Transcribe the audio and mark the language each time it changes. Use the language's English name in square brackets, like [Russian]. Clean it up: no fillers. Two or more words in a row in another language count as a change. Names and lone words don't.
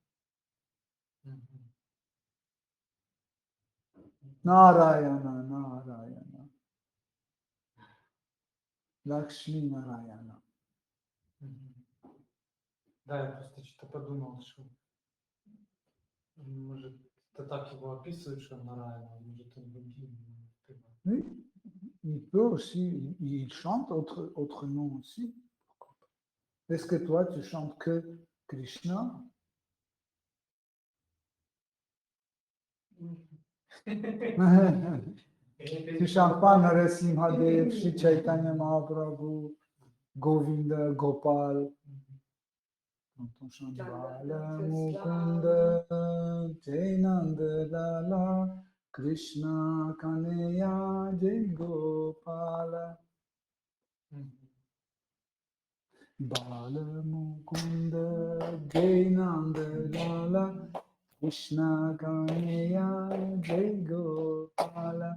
[Russian] Narayana, Narayana. Lakshmi Narayana. Да, я просто что-то подумал, что может это так его описывают, что Нараяна, может он другим. [French] Oui, il peut aussi, il chante autre nom aussi. Est-ce que toi, tu chantes que Krishna? Tu chantes pas Narasimhadev, Shri Chaitanya Mahaprabhu, Govinda, Gopal. Quand on chante Bala Mukunda, Jainanda Lala, Krishna Kaneya, Jai Gopala. Bala Mukunda, Jainanda Lala, Krishna Kaneya, Jai Gopala.